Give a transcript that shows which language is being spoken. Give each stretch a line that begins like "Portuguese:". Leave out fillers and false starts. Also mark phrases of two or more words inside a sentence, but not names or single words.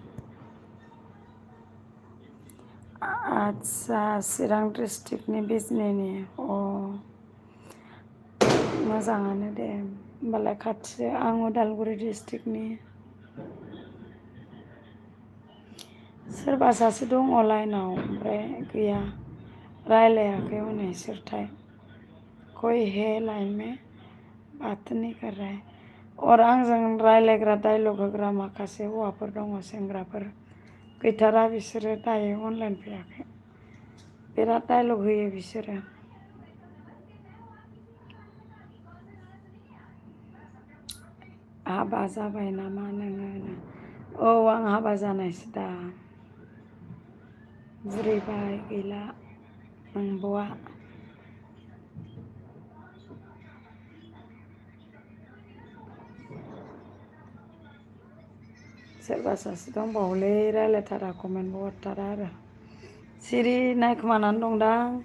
Bodo: आदसा चिरां डिस्ट्रिक्टनि बिजनिनि मोजाङानो दे होमबालाय खाथि आं उदालगुरि डिस्ट्रिक्टनि सोरबा सासे दङ लाइनाव ओमफ्राय गैया रायलायाखै हनै सोरथाय
Hindi: कोई है लाइन में बात नहीं कर रहा है और
Bodo: आंजों रायलायग्रा डायलग होग्रा माखासे हौवाफोर दङ सेंग्राफोर गैथारा बिसोरो दायो अनलाइन फैयाखै बिराद डायलग होयो बिसोरो हाबा जाबाय नामा नोङो औ आं हाबा जानायसो दा बुरैबाय गैला नंबावा सोरबा सासे दंबावोलै रायलायथारा कमेन्टबो हरथारा आरो सिरि नायखोमानानै दंदां